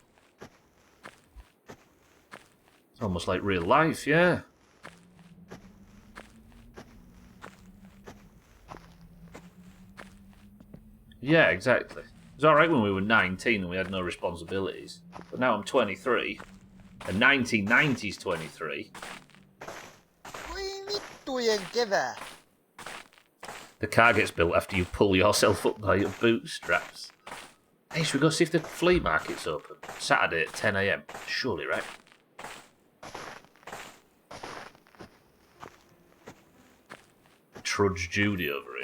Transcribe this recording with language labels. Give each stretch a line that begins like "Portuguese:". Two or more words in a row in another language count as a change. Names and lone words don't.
English: Almost like real life, yeah. Yeah, exactly. It was alright when we were 19 and we had no responsibilities. But now I'm 23. A 1990s 23.
Finnish: Voi vittujen kevää.
English: The car gets built after you pull yourself up by your bootstraps. Hey, should we go see if the flea market's open? Saturday at 10 AM. Surely, right? Trudge Judy over here.